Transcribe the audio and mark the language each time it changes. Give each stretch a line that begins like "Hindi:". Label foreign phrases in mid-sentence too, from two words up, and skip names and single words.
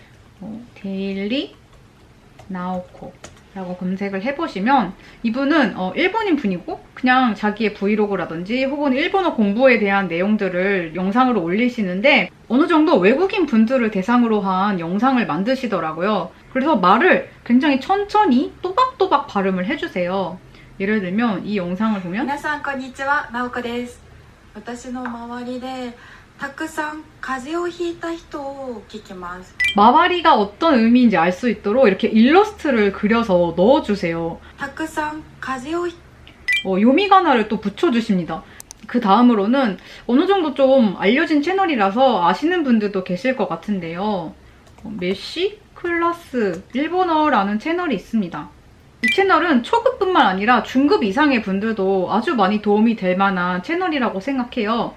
Korean: 데일리 나오코 라고 검색을 해보시면 이분은 일본인 분이고 그냥 자기의 브이로그라든지 혹은 일본어 공부에 대한 내용들을 영상으로 올리시는데 어느 정도 외국인 분들을 대상으로 한 영상을 만드시더라고요. 그래서 말을 굉장히 천천히 또박또박 발음을 해주세요. 예를 들면 이 영상을 보면
Japanese: 皆さんこんにちは、なおこです。私の周りでたくさん風邪をひいた人を聞きます。
Korean: 마와리가 어떤 의미인지 알 수 있도록 이렇게 일러스트를 그려서 넣어주세요.
Japanese: たくさん風邪をひ
Korean: 요미가나를 또 붙여주십니다. 그 다음으로는 어느 정도 좀 알려진 채널이라서 아시는 분들도 계실 것 같은데요. 메시 클래스 일본어라는 채널이 있습니다. 이 채널은 초급뿐만 아니라 중급 이상의 분들도 아주 많이 도움이 될 만한 채널이라고 생각해요.